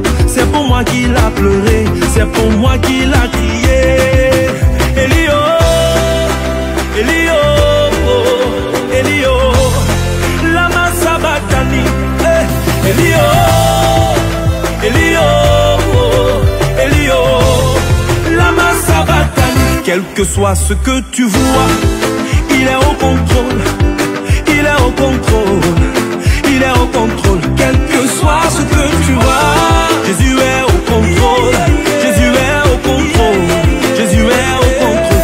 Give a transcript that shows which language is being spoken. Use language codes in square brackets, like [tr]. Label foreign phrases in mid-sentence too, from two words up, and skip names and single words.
[fr] C'est pour moi qu'il a pleuré, c'est pour moi qu'il a crié. [arc] Elio, Elio, Elio, lama sabatani. Elio, Elio, Elio, lama sabatani. [fr] Quel que soit ce que tu vois, il est au contrôle. Il est au contrôle. Il est au contrôle. Quel que soit ce que tu vois, Jésus est au contrôle. Jésus est au contrôle. Jésus est au contrôle.